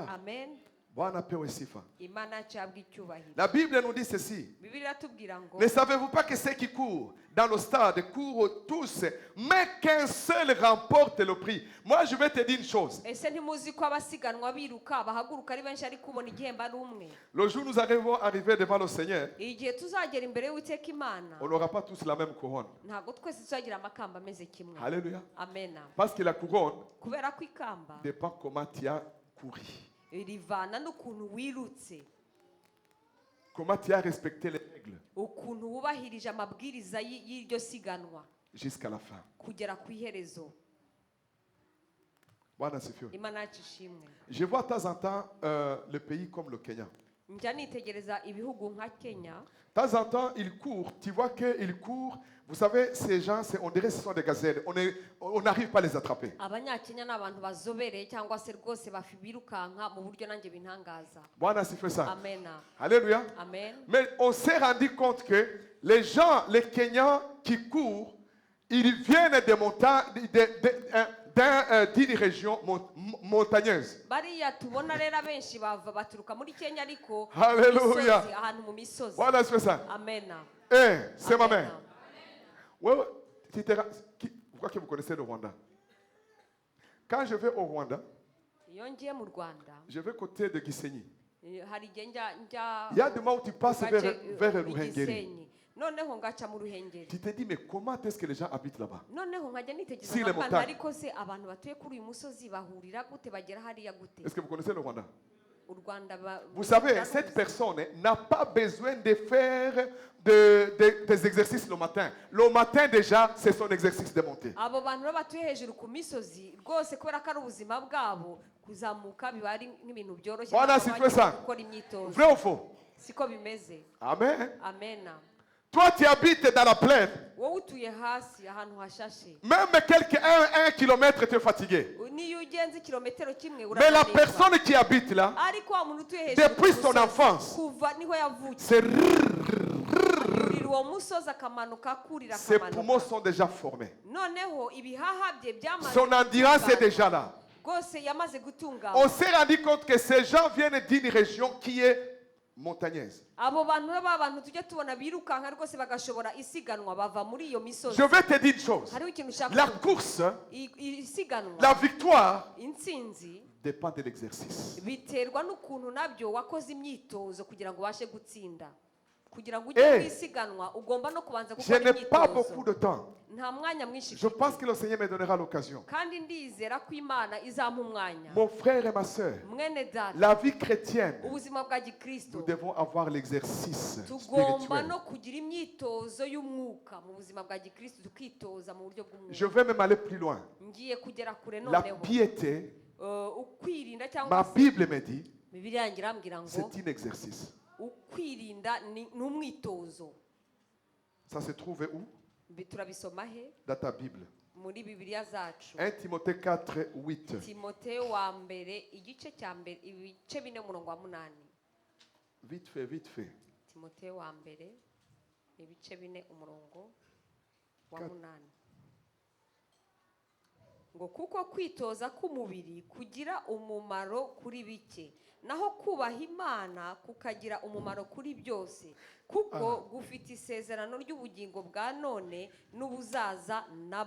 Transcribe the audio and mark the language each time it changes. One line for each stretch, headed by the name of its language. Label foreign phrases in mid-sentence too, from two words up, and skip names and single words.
Swahili: amen. Bwana pewe sifa.
Kinyarwanda: imana yacu yabwa icyubahiro.
French: La Bible nous dit ceci.
Kinyarwanda: bibiliya iratubwira ngo
French: Ne savez-vous pas que ceux qui courent dans le stade courent tous, mais qu'un seul remporte le prix? Moi, je vais te dire une chose.
Kinyarwanda: ese ntimuzi ko abasiganwa biruka bahaguruka ari benshi ariko ubona igihembo ari umwe?
French: Le jour où nous arriver devant le Seigneur,
Kinyarwanda: igihe tuzagera imbere y'uwiteka imana
French: on n'aura pas tous la même couronne.
Kinyarwanda: ntabwo twese tuzagira amakamba ameze kimwe. Alléluia. amen.
French: Parce que la couronne
Kinyarwanda: kubera ko ikamba
French: dépend comment tu as couru,
Kinyarwanda: rivana n'ukuntu wirutse,
French: comment tu as respecté les règles
Kinyarwanda: ukuntu wubahirije amabwiriza y'iryo siganwa
French: jusqu'à la fin.
Kinyarwanda: kugera ku iherezo.
Swahili: Bwana asifiwe.
Kinyarwanda: imana yacu ishimwe.
French: Je vois de temps en temps le pays comme le Kenya. njya nitegereza ibihugu nka Kenya. De temps en temps, ils courent. Tu vois qu'ils courent. Vous savez, ces gens, on dirait que ce sont des gazelles. On n'arrive pas à les attraper.
Kinyarwanda: abanyakenya ni abantu bazobereye cyangwa se rwose birukanka mu buryo nanjye bintangaza.
Swahili: Bwana asifiwe ça. amen. Alléluia. amen.
French: Mais on s'est rendu compte que les gens, les Kenyans qui courent, ils viennent des montagnes, d'une région montagneuse.
Kinyarwanda: bariya tubona rero abenshi baturuka muri Kenya ariko Hallelujah. misozi, ahantu mu misozi.
French: Voilà, c'est ça. amen. C'est ma Amen. mère. Ouais, ouais. Pourquoi que vous connaissez le Rwanda? Quand je vais au Rwanda,
Kinyarwanda: iyo ngiye mu Rwanda
French: je vais côté de Gisenyi.
Kinyarwanda: hari igihe njya
French: Il y a des moments où tu passes
Kinyarwanda: mu
French: vers
Kinyarwanda: gace,
French: le
Kinyarwanda: i Ruhengeri. Gisenyi. noneho ngaca mu Ruhengeri.
French: Tu te dis, mais comment est-ce que les gens habitent là-bas?
Kinyarwanda: noneho nkajya nitegereza
French: Si les
Kinyarwanda: nk'abantu
French: montagnes.
Kinyarwanda: ariko se abantu batuye kuri uyu musozi bahurira gute bagera hariya gute?
French: Est-ce que vous connaissez le Rwanda?
Kinyarwanda: u Rwanda
French: Vous savez, cette personne n'a pas besoin de faire des exercices le matin. Le matin déjà, c'est son exercice de montée.
Kinyarwanda: abo bantu rero batuye hejuru ku misozi rwose kubera ko ari ubuzima bwabo kuzamuka biba ari nk'ibintu byoroshye
French: Voilà,
Kinyarwanda: ntabwo
French: si
Kinyarwanda: bajya
French: tu fais ça.
Kinyarwanda: gukora imyitozo.
French: Vrai ou faux?
Kinyarwanda: siko bimeze. Amen. amen.
French: Toi, tu habites dans la plaine.
Kinyarwanda: wowe utuye hasi ahantu hashashe,
French: Même un kilomètre, tu es fatigué.
Kinyarwanda: niyo ugenze kilometero kimwe
French: Mais la
Kinyarwanda: urananirwa.
French: personne qui habite là,
Kinyarwanda: ariko wa muntu utuye hejuru
French: depuis
Kinyarwanda: ku
French: son
Kinyarwanda: musozi,
French: enfance,
Kinyarwanda: kuva niho yavukiye
French: ses
Kinyarwanda: yurira uwo musozi akamanuka akurira
French: poumons
Kinyarwanda: akamanuka,
French: sont déjà formés.
Kinyarwanda: noneho ibihaha bye byamaze
French: Son endurance est
Kinyarwanda: gutungana.
French: déjà là.
Kinyarwanda: rwose yamaze gutungana.
French: On s'est rendu compte que ces gens viennent d'une région qui est montagneuse.
Kinyarwanda: abo bantu rero b'abantu tujya tubona birukanka rwose bagashobora isiganwa bava muri iyo misozi.
French: Je vais te dire une chose.
Kinyarwanda: hariho ikintu ushaka
French: La
Kinyarwanda: kuvuga.
French: course,
Kinyarwanda: isiganwa
French: la victoire
Kinyarwanda: intsinzi
French: dépend de l'exercice.
Kinyarwanda: biterwa n'ukuntu nabyo wakoze imyitozo kugira ngo ubashe gutsinda. kugira ngo Eh, ujye mu isiganwa ugomba no kubanza
French: Je
Kinyarwanda: gukora
French: n'ai pas beaucoup
Kinyarwanda: imyitozo.
French: de temps.
Kinyarwanda: nta mwanya mwinshi
French: Je
Kinyarwanda: mfite.
French: pense que le Seigneur me donnera l'occasion.
Kinyarwanda: kandi ndizera ko imana izampa umwanya.
French: Mon frère et ma soeur,
Kinyarwanda: mwene data,
French: la vie chrétienne,
Kinyarwanda: ubuzima bwa gikristo
French: nous devons avoir l'exercice
Kinyarwanda: tugomba
French: spirituel.
Kinyarwanda: no kugira imyitozo y'umwuka mu buzima bwa gikristo tukitoza mu buryo
French: Je
Kinyarwanda: bw'umwuka.
French: vais même aller plus loin.
Kinyarwanda: ngiye kugera kure
French: La
Kinyarwanda: noneho
French: piété,
Kinyarwanda: ukwirinda
French: ma
Kinyarwanda: cyangwa se
French: Bible me dit,
Kinyarwanda: bibiliya yanjye irambwira ngo
French: c'est un exercice.
Kinyarwanda: ukwirinda ni umwitozo.
French: Ça se trouve où?
Kinyarwanda: turabisoma he?
French: Dans ta Bible.
Kinyarwanda: muri bibiliya zacu.
French: 1 Timothée 4, 8.
Kinyarwanda: timoteyo wa mbere igice cya mbere ibice 4:8.
French: Vite fait, vite fait.
Kinyarwanda: timoteyo wa mbere ibice 4:8 ngo kuko kwitoza k'umubiri kugira umumaro kuri bike, naho kubaha Imana kukagira umumaro kuri byose, kuko gufite isezerano ry'ubugingo bwa none n'ubuzaza nabwo.